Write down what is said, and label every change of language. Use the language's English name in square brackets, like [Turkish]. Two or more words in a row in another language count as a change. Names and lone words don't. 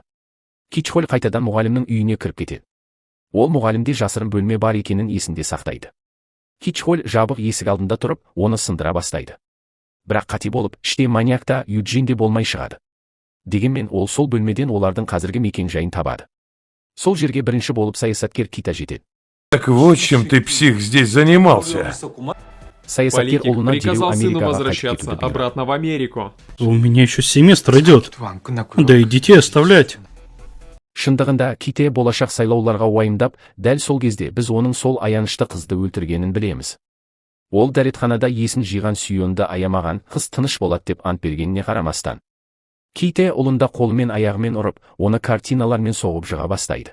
[Kazakh] Кичхоль қайтадан мұғалімнің үйіне кіріп кетеді. Ол мұғалімде жасырын бөлме бар екенін есінде сақтайды. Кичхоль жабық есік алдында тұрып, оны сындыра бастайды. Бірақ қате болып, іште маньяк та Юджин де болмай шығады. Дегенмен ол сол бөлмеден олардың қазіргі мекен-жайын табады. Сол жерге бірінші болып саясаткер Кита жетеді. [Russian] Так вот чем ты, псих, здесь занимался. [Kazakh] Саясаткер ұлына дереу [Russian] приказал сыну [Kazakh] Америкаға возвращаться қайтып кетуді бұйырады. [Russian] обратно в Америку. У меня еще семестр идет. Да и детей оставлять. [Kazakh] Шындығында Ките болашақ сайлауларға уайымдап, дәл сол кезде біз оның сол аянышты қызды өлтіргенін білеміз. Ол дәретханада есін жиған Сүйонды аямаған, қыз тыныш болады деп ант бергеніне қарамастан. Ките ұлында қолымен аяғымен ұрып, оны картиналармен соғып жыға бастайды.